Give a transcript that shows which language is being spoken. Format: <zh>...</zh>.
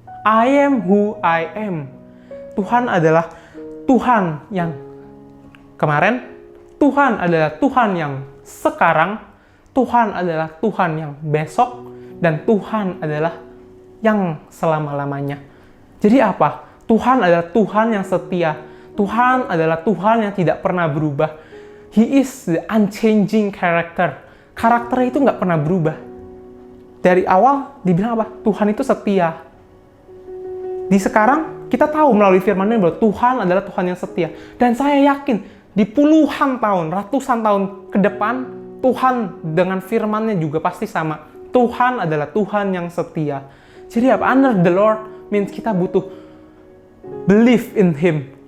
<en>I am who I am.</en> <id>Tuhan adalah Tuhan yang kemarin, Tuhan adalah Tuhan yang sekarang, Tuhan adalah Tuhan yang besok, dan Tuhan adalah yang selama-lamanya. Jadi apa? Tuhan adalah Tuhan yang setia. Tuhan adalah Tuhan yang tidak pernah berubah.</id> <en>He is the unchanging character.</en> <id>Karakternya itu nggak pernah berubah. Dari awal dibilang apa? Tuhan itu setia. Di sekarang kita tahu melalui firman-Nya bahwa Tuhan adalah Tuhan yang setia. Dan saya yakin di puluhan tahun, ratusan tahun ke depan, Tuhan dengan firman-Nya juga pasti sama. Tuhan adalah Tuhan yang setia. Jadi apa?</id> <en>Honor the Lord means</en> <id>kita butuh</id> <en>believe in Him.</en>